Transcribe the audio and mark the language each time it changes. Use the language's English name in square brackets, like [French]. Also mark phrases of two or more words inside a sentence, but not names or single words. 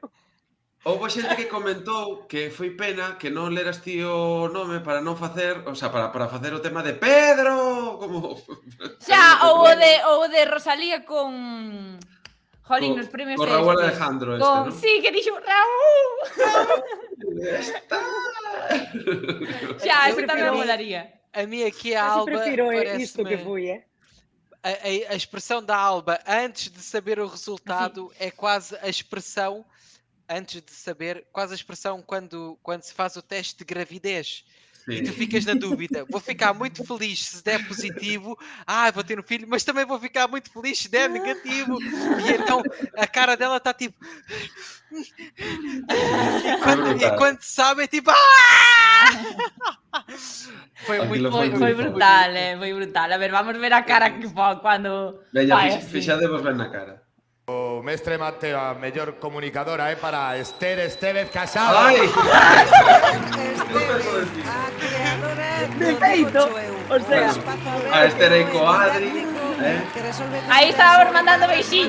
[Galician] Houve xente que comentou que foi pena que non leras ti o nome para non facer, [Spanish] o sea, [Galician] para facer o tema de Pedro, como... Xa, ou o de Rosalía con... Jolín, nos premios con Raúl Alejandro este, ¿no? Sí, que dixo Raúl. Xa, eso tamén molaría. [Portuguese] A mim aqui a Alba isto que fui, a expressão da Alba antes de saber o resultado é quase a expressão antes de saber, quase a expressão quando se faz o teste de gravidez. Sim. E tu ficas na dúvida, vou ficar muito feliz se der positivo, vou ter um filho, mas também vou ficar muito feliz se der negativo. E então a cara dela está tipo... E quando sabe é tipo... Foi brutal, foi brutal. [Galician] A ver, vamos ver a cara que foi quando... Veña, fixademos ben na cara. O mestre Mateo, a mellor comunicadora para Esther Estevez Casado. Ai! De feito, [Spanish] o sea, [Galician] a Esther aí co Adri, Aí estábamos mandando beixiños.